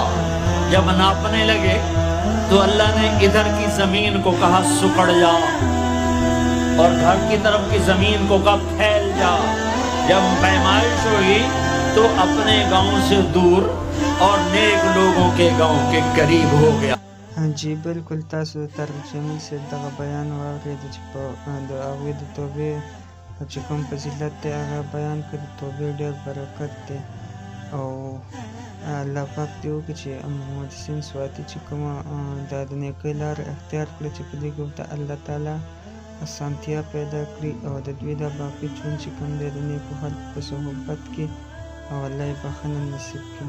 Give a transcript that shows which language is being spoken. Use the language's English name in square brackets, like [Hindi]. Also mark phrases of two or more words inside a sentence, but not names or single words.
[Urdu] جب ناپنے لگے تو اللہ نے ادھر کی زمین کو کہا سکڑ جا، اور گھر کی طرف کی زمین کو کہا پھیل جا. جب پیمائش ہوئی تو اپنے گاؤں سے دور اور نیک لوگوں کے گاؤں کے قریب ہو گیا. ہاں جی بالکل [Pashto] तासु طارق جمیل صاحب دغه بیان واورید چې په د هغوی د توبې چې کوم فضیلت دی هغه بیان کړ. د توبې ډېر برکت دی او الله پاک دې وکړي چې محمد حسین سواتي چې کومه د نیکۍ لاره اختیار کړه چې په دې کې ورته الله تعالی اسانتیا پیدا کړي او د دوی د باقي ژوند چې کوم دی د نیکو خلکو په صحبت کې او الله یې بخښنه نصیب کړي.